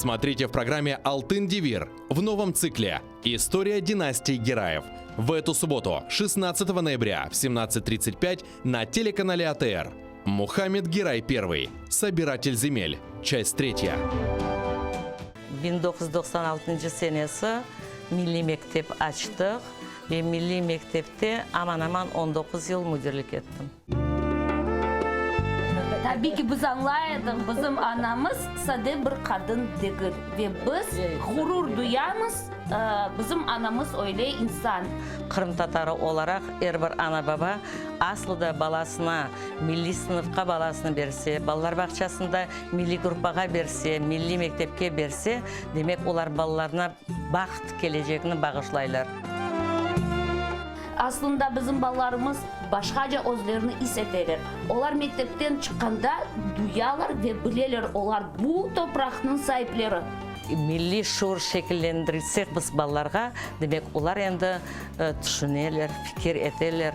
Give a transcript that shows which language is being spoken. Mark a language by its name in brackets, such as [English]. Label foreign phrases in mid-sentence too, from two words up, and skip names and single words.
[Russian] Смотрите в программе «Алтын Девир» в новом цикле «История династии Гераев». В эту субботу, 16 ноября в 17:35 на телеканале АТР. Мухаммед Гирай I. Собиратель земель. Часть 3. [Crimean Tatar] 1996 senesi Milli Mektep açtık ve Milli Mektep'te aman 19 yıl müdürlük ettim. Tabii ki biz anlaydık, bizim anamız sade bir kadın değil ve biz gurur duyamız, bizim anamız öyle insan. Kırım Tatarı olarak her bir ana baba aslında balasına, milli sınıfka balasını berse, ballar bahçesinde milli grupaga berse, milli mektepke berse, demek olar balalarına baxt geleceğini bağışlaylar. Aslında bizim ballarımız başkaca özlerini hissettiler. Onlar mektepten çıkanda duyarlar ve bilirler, onlar bu toprağın sahipleri. Milli şuur şekillendirirsek biz ballarga, demek olar endi düşünürler, fikir eterler.